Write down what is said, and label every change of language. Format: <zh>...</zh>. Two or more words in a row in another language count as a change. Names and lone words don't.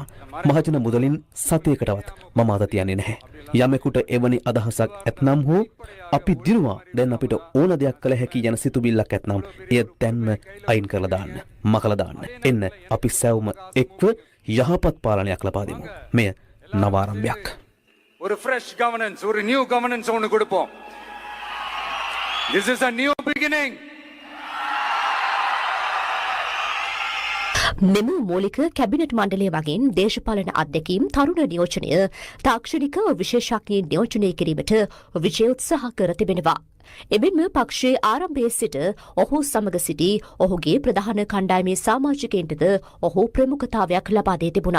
<si>මහජන මුදලින් සතියකටවත් මම අද තියන්නේ නැහැ. යමෙකුට එවැනි අදහසක් ඇතනම් හෝ අපි දිනුවා දැන් අපිට ඕන දෙයක් කළ හැකි යන සිතුවිල්ලක් ඇතනම් එය දැන්ම අයින් කරලා දාන්න, මකලා දාන්න. එන්න අපි සැවුම එක්ව යහපත් පාලනයක් ලබා දෙමු. මෙය නවාරම්භයක්.</si> <ta>ஒரு</ta> <en>fresh governance,</en> <ta>ஒரு</ta> <en>new governance</en> <ta>ஒன்னு கொடுப்போம்.</ta> <en>This is a new beginning.</en> <si>මෙම මූලික කැබිනට් මණ්ඩලය වගේන් දේශපාලන අත්දැකීම්, තරුණ නියෝජනය, තාක්ෂණික විශේෂඥයින් නියෝජනය කිරීමට විජය උත්සාහ කර තිබෙනවා. එමෙන්ම පක්ෂයේ ආරම්භයේ සිට ඔහු සමග සිටි ඔහුගේ ප්‍රධාන කණ්ඩායමේ සමාජිකයින්ටද ඔහු ප්‍රමුඛතාවයක් ලබා දී තිබුණා.</si>